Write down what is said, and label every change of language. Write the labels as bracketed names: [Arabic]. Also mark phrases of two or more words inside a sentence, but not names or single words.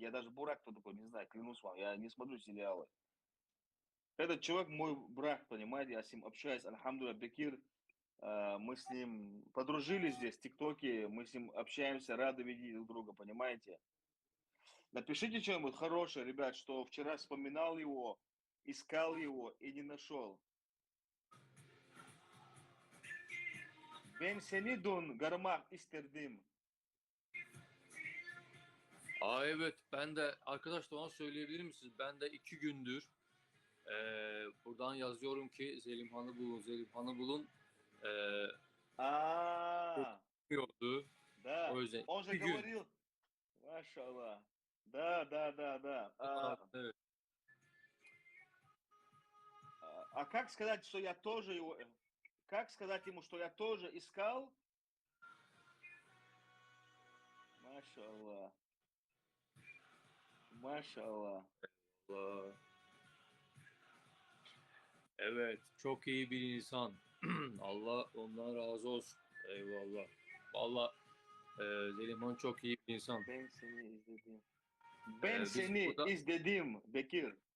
[Russian] Я даже Бурак кто такой, не знаю, клянусь вам, я не смотрю сериалы. Этот человек мой брат, понимаете, я с ним общаюсь, альхамдулилля, Бекир, мы с ним подружились здесь в ТикТоке, мы с ним общаемся, рады видеть друг друга, понимаете? Напишите что-нибудь хорошее, ребят, что вчера вспоминал его, искал его и не нашел. [Turkish] Ben seni dün görmek isterdim. Evet ben de arkadaş da ona söyleyebilir misiniz? Ben de 2 gündür buradan yazıyorum ki Zelimhan'ı bulun, Zelimhan'ı bulun. Çok oldu. O [Russian] Да, [Turkish] yüzden [Russian] он же [Turkish] 2 gün. [Russian] говорил, машаллах, да. [Turkish] Evet. [Russian] Как сказать, что я тоже его, как сказать ему, что я тоже искал? [Arabic] Машаллах, машаллах. [Turkish] Allah. Evet, çok iyi bir insan. Allah ondan razı olsun. Eyvallah. Vallahi Zelimhan çok iyi bir insan. Ben seni izledim. Ben Biz seni burada izledim Bekir.